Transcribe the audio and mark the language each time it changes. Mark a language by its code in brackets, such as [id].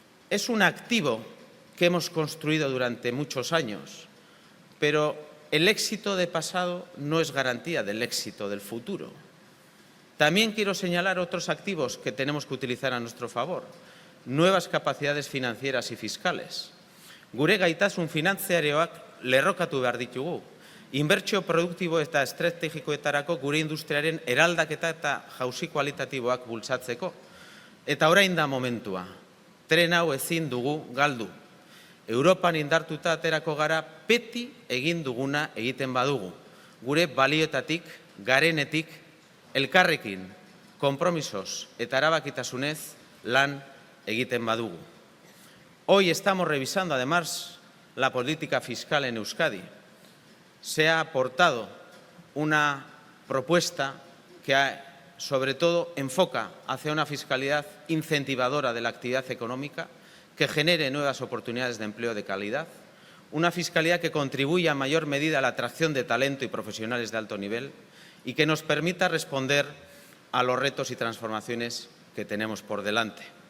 [es] Es un activo que hemos construido durante muchos años, pero el éxito de pasado no es garantía del éxito del futuro. También quiero señalar otros activos que tenemos que utilizar a nuestro favor. Nuevas capacidades financieras y fiscales. [eu] Gure gaitasun finanziarioak lerrokatu behar ditugu. Inbertsio produktibo eta estrategikoetarako gure industriaren eraldaketa eta jauzi kualitatiboak bultzatzeko. Eta orain da momentua. Tren hau ezin dugu galdu. Europan indartuta aterako gara beti egin duguna egiten badugu. Gure balioetatik, garenetik, elkarrekin, konpromisos eta erabakitasunez lan egiten badugu. [es] Hoy estamos revisando además la política fiscal en Euskadi. Se ha aportado una propuesta que sobre todo enfoca hacia una fiscalidad incentivadora de la actividad económica, que genere nuevas oportunidades de empleo de calidad, una fiscalidad que contribuya en mayor medida a la atracción de talento y profesionales de alto nivel y que nos permita responder a los retos y transformaciones que tenemos por delante.